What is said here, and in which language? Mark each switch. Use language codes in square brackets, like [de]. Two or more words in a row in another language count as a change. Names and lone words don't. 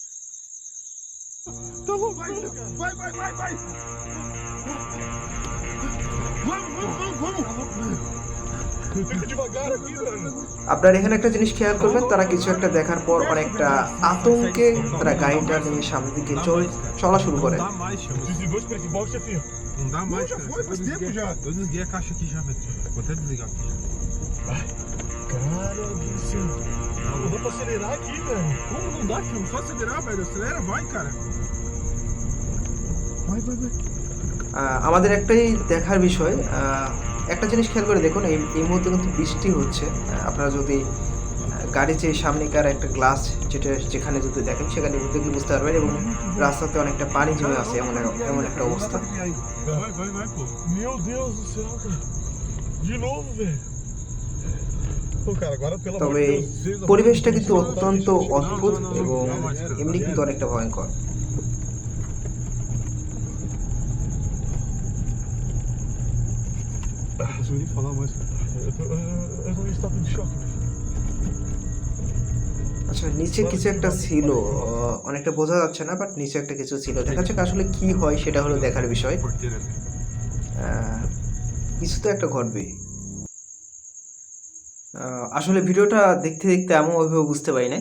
[bn] আপনারা এখানে একটা জিনিস খেয়াল করবেন, তারা কিছু একটা দেখার পর অনেকটা আতঙ্কে তারা গাড়িটা নিয়ে সামনের দিকে চলা শুরু করে। [pt] Não dá mais, cara. Eu desliguei a caixa aqui já, velho. Vou até desligar aqui. Cara do céu. Não dá pra acelerar aqui, velho. Como não dá, filho? Só acelerar, velho. Acelera, vai, cara. Vai. [bn] আমাদের একটাই দেখার বিষয়, একটা জিনিস খেয়াল করে দেখুন, এই মুহূর্তে কিন্তু বৃষ্টি হচ্ছে। আপনারা যদি গাড়ির যে সামনেকার একটা গ্লাস যেখানে যদি দেখেন, সেখানে দেখলে বুঝতে পারবেন এবং রাস্তাতে অনেকটা পানি জমে আছে, এমন একটা অবস্থা। [pt] Vai, pô. Meu Deus do céu, cara. De novo, velho. Pô, cara, agora pelo amor [bn] তবে [pt] de Deus, fez a [bn] পরিবেশটা [pt] porta [bn] কিন্তু [pt] do [bn] অত্যন্ত [pt] bicho. [bn] অদ্ভুত এবং এমনি কিন্তু অনেকটা ভয়ঙ্কর। [pt] Não consigo nem falar mais, cara. Eu tô em estado de choque, velho. [bn] আচ্ছা, নিচে কিছু একটা ছিল, অনেকটা বোঝা যাচ্ছে না, বাট নিচে একটা কিছু ছিল। দেখা যাক আসলে কি হয়, সেটা হলো দেখার বিষয়। [pt] Porteira ali. [bn] কিছু তো একটা ঘটবেই। আসলে ভিডিওটা দেখতে, দেখতে এমনভাবে বুঝতে পারি নাই।